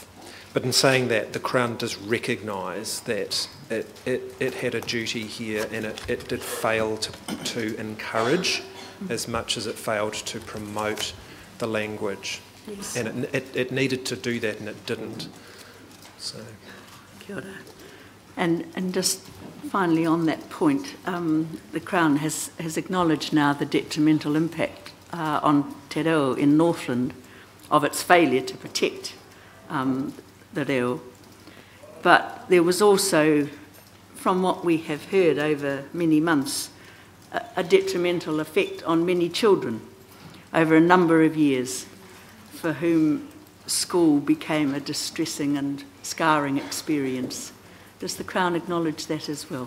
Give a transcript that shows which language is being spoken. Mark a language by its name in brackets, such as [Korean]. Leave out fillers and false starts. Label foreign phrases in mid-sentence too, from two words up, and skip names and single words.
[English] But in saying that, the Crown does recognise that it had a duty here, and it did fail to encourage as much as it failed to promote the language. Yes. And it needed to do that, and it didn't. So. [Māori] Kia ora. [English] And just finally on that point, the Crown has acknowledged now the detrimental impact on [Māori] te reo [English] in Northland of its failure to protect the reo. But there was also, from what we have heard over many months, a detrimental effect on many children over a number of years, for whom school became a distressing and scarring experience Does the Crown acknowledge that as well?